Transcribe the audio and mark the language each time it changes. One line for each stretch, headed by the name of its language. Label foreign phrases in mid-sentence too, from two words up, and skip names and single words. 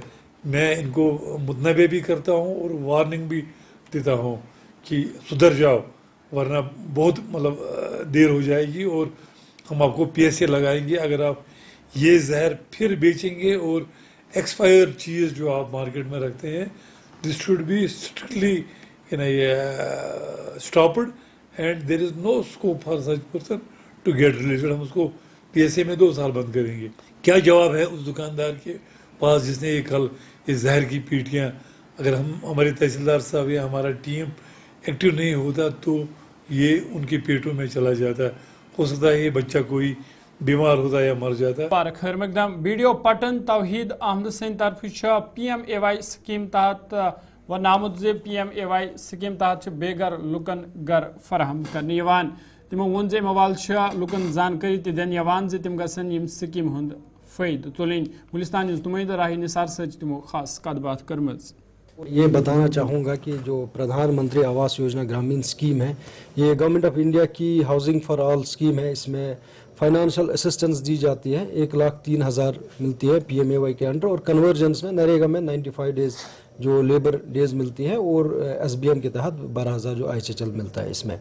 Hindi: मैं इनको मुतनबे भी करता हूँ और वार्निंग भी देता हूँ कि सुधर जाओ, वरना बहुत देर हो जाएगी और हम आपको PSA लगाएंगे अगर आप ये जहर फिर बेचेंगे। और एक्सपायर चीज़ जो आप मार्केट में रखते हैं,
English: This should be strictly stopped and there is no scope for such person to get related.
Hindi: हम उसको PSA में 2 साल बंद करेंगे। क्या जवाब है उस दुकानदार के पास जिसने ये कल इस जहर की पीटियाँ, अगर हम हमारे तहसीलदार साहब या हमारा टीम एक्टिव नहीं होता तो ये उनके पेटों में चला जाता। हो सकता है ये बच्चा कोई बीमार होता या मर जाता।
Kashmiri: खैर मकदम वीडियो पटन तौहीद अहमद सिंह तरफ PMAY स्कीम तहत वन आमुत जे PMAY स्कीम तहत बेगर लुकन घर फराहम करने तमो वोन जे मवाल लुकन जानकारी दिन जे तम गसन स्कीम हुंद फ़ायदे तुलन। गुलिस्तान नुमाइंद राही निसार सच तमो खास कत बात करम।
Hindi: ये बताना चाहूँगा कि जो प्रधानमंत्री आवास योजना ग्रामीण स्कीम है, ये गवर्नमेंट ऑफ इंडिया की हाउसिंग फॉर ऑल स्कीम है। इसमें
English: financial assistance
Hindi: दी जाती है, 1,03,000 मिलती है PMAY के अंडर, और कन्वर्जेंस में नरेगा में 95 डेज जो
English: labour days
Hindi: मिलती हैं, और SBM के तहत 12,000 जो IHHL मिलता है इसमें।